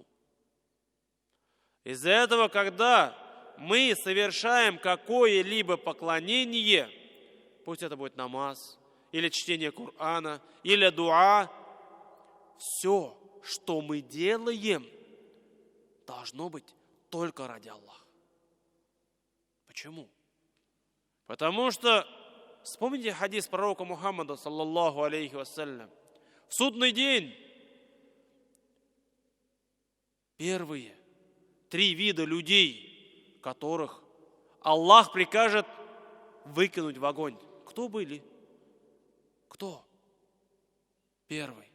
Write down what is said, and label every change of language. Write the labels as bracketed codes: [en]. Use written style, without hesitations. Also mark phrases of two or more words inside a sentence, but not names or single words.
[ru] Из-за этого, когда мы совершаем какое-либо поклонение, пусть это будет намаз, или чтение Корана, или дуа, все, что мы делаем, должно быть только ради Аллаха. Почему? Потому что, вспомните хадис пророка Мухаммада, [ar] صلى الله عليه وسلم, [ru] в судный день первые 3 вида людей, которых Аллах прикажет выкинуть в огонь. Кто были? Кто? Первый.